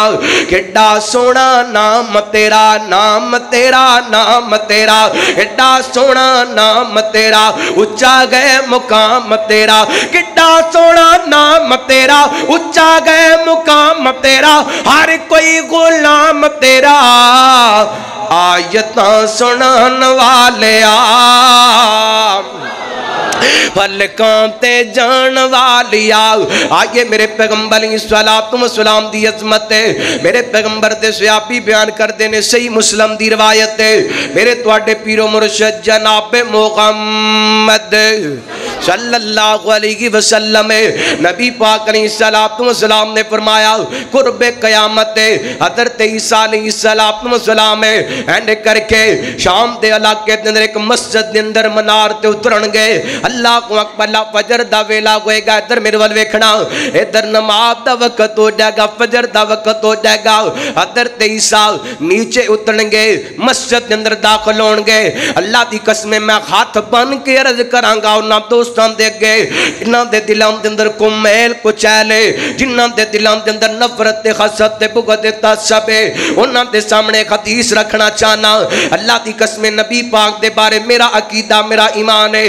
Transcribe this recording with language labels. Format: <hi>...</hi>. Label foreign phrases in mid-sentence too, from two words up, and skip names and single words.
<pa>ਕਿੱਡਾ ਸੋਹਣਾ ਨਾਮ ਤੇਰਾ, ਨਾਮ ਤੇਰਾ, ਨਾਮ ਤੇਰਾ, ਕਿੱਡਾ ਸੋਹਣਾ ਨਾਮ ਤੇਰਾ, ਉੱਚਾ ਗਏ ਮੁਕਾਮ ਤੇਰਾ, ਕਿੱਡਾ ਸੋਹਣਾ ਨਾਮ ਤੇਰਾ, ਉੱਚਾ ਗਏ ਮੁਕਾਮ ਤੇਰਾ, ਹਰ ਕੋਈ ਗ਼ੁਲਾਮ ਤੇਰਾ, ਆਇਤਾਂ ਸੁਣਾਨ ਵਾਲੇ ਆ, ਪਲਕਾਂ ਤੇ ਜਾਨ ਵਾਲਿਆ। ਆਇਏ ਮੇਰੇ ਪੈਗੰਬਰ ਸਲਾਤ ਵ ਸਲਾਮ ਦੀ ਅਜ਼ਮਤ ਹੈ। ਮੇਰੇ ਪੈਗੰਬਰ ਦੇ ਸਹਾਬੀ ਬਯਾਨ ਕਰਤੇ ਨੇ ਸਹੀ ਮੁਸਲਿਮ ਦੀ ਰਵਾਇਤ ਹੈ। ਮੇਰੇ ਤੁਹਾਡੇ ਪੀਰੋ ਮੁਰਸ਼ਿਦ ਜਨਾਬ ਮੁਹੰਮਦ</pa> <ar>صلى الله عليه وسلم</ar> <pa>ਨਬੀ ਪਾਕ</pa> <ar>عليه الصلاة والسلام</ar> <pa>ਨੇ ਫ਼ਰਮਾਇਆ ਕੁਰਬੇ ਕ਼ਿਆਮਤ ਹਜ਼ਰਤ ਈਸਾ</pa> <ar>عليه الصلاة والسلام</ar> <pa>ਐਂਡ ਕਰਕੇ ਸ਼ਾਮ ਦੇ ਇਲਾਕੇ ਦੇ ਅੰਦਰ ਇੱਕ ਮਸਜਿਦ ਦੇ ਅੰਦਰ ਮਨਾਰ ਤੇ ਉਤਰਨਗੇ। ਅੱਲਾਹ ਕੋ ਅਕਬਰ ਫ਼ਜਰ ਦਾ ਵੇਲਾ ਹੋਏਗਾ। ਇੱਧਰ ਮੇਰੇ ਵੱਲ ਵੇਖਣਾ, ਇੱਧਰ ਨਮਾਜ਼ ਦਾ ਵਕ਼ਤ ਹੋ ਜਾਏਗਾ, ਫ਼ਜਰ ਦਾ ਵਕ਼ਤ ਹੋ ਜਾਏਗਾ। ਹਜ਼ਰਤ ਈਸਾ ਨੀਚੇ ਉਤਰਨਗੇ, ਮਸਜਿਦ ਦੇ ਅੰਦਰ ਦਾਖ਼ਿਲ ਹੋਣਗੇ। ਅੱਲਾਹ ਦੀ ਕਸਮ ਮੈਂ ਹੱਥ ਬੰਨ੍ਹ ਕੇ ਅਰਜ਼ ਕਰਾਂਗਾ ਉਨ੍ਹਾਂ ਦੋਸਤਾਂ ਦੇ ਅੱਗੇ ਜਿਨ੍ਹਾਂ ਦੇ ਦਿਲਾਂ ਦੇ ਅੰਦਰ ਕੋ ਮੈਲ ਕੋ ਚੈਲੇ, ਜਿਨ੍ਹਾਂ ਦੇ ਦਿਲਾਂ ਦੇ ਅੰਦਰ ਨਫ਼ਰਤ ਤੇ ਹਸਦ ਤੇ ਬੁਗ਼ਜ਼ ਤੇ ਤਅੱਸੁਬ ਹੈ, ਉਨ੍ਹਾਂ ਦੇ ਸਾਹਮਣੇ ਇੱਕ ਹਦੀਸ ਰੱਖਣਾ ਚਾਹਨਾ। ਅੱਲਾਹ ਦੀ ਕਸਮ ਨਬੀ ਪਾਕ ਦੇ ਬਾਰੇ ਮੇਰਾ ਅਕੀਦਾ ਮੇਰਾ ਈਮਾਨ ਹੈ।</pa>